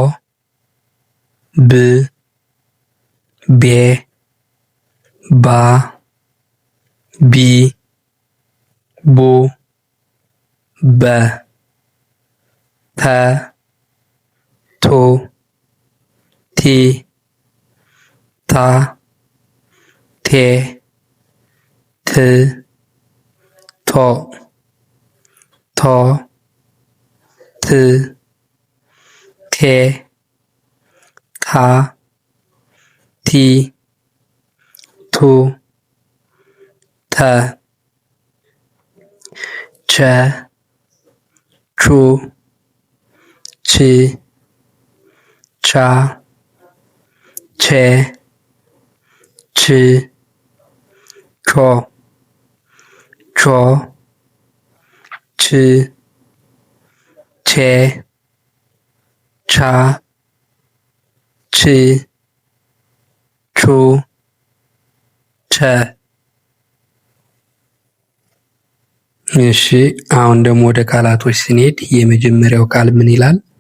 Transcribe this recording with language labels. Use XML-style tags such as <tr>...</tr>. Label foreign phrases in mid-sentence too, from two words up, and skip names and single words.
<am>ብ ቤ ባ ቢ ቡ በ ተ ቱ ቲ ታ ቴ ት ቶ ቶ ት ቴ ታ ቲ ቱ ተ ቸ ቹ ች ቻ ቼ ች ቾ ቾ ች ቼ ቻ ች ቹ ቸ። እሺ አሁን ደግሞ ወደ ቃላቶች ስንሄድ የመጀመሪያው ቃል ምን ይላል?</am>